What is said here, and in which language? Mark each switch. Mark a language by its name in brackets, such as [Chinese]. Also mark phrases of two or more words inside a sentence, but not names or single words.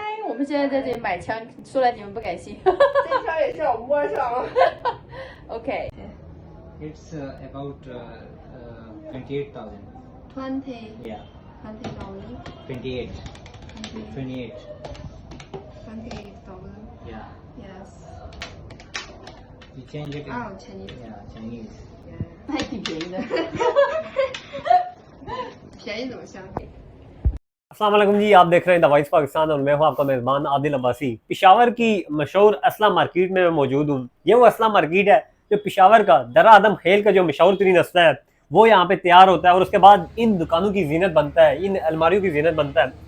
[Chinese] 我们现在在这里买枪，说来你们不敢信。这枪也是我摸上了。 [English] OK， It's about 28,000. 20 Yeah, $20 28, 28. $28 Yeah, yes you change it. Oh, Chinese. Yeah, Chinese. [Chinese] 还挺便宜的。便宜怎么相比？ [Urdu] السلام علیکم جی، آپ دیکھ رہے ہیں دی وائس پاکستان اور میں ہوں آپ کا میزبان عادل عباسی. پشاور کی مشہور اسلحہ مارکیٹ میں میں موجود ہوں. یہ وہ اسلحہ مارکیٹ ہے جو پشاور کا درہ آدم خیل کا جو مشہور ترین اسلحہ ہے وہ یہاں پے تیار ہوتا ہے اور اس کے بعد ان دکانوں کی زینت بنتا ہے، ان الماریوں کی زینت بنتا ہے.